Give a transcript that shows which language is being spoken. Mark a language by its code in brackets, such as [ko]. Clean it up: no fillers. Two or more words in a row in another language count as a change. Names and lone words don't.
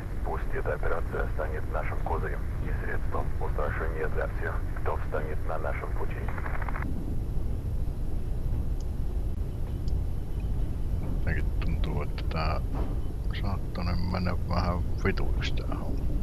[ru] Пусть эта операция станет нашим козырем и средством устрашения для всех, кто встанет на нашем пути. [fi] Jotenkin tuntuu, että tää saattanut mennä vähän vituiksi tää homma.